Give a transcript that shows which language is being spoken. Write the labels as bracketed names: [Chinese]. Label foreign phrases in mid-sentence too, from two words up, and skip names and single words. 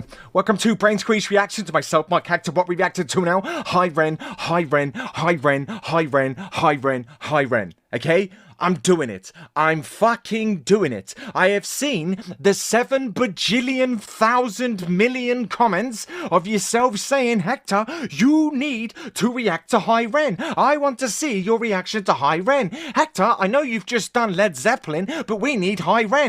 [English] Welcome to Brain Squeeze Reaction to myself, Mark Hector. What we reacted to now? Hi Ren, Hi Ren, Hi Ren, Hi Ren, Hi Ren, Hi Ren. Okay? I'm doing it. I'm fucking doing it. I have seen the 7 bajillion,000,000,000 comments of yourself saying, Hector, you need to react to Hi Ren. I want to see your reaction to Hi Ren. Hector, I know you've just done Led Zeppelin, but we need Hi Ren.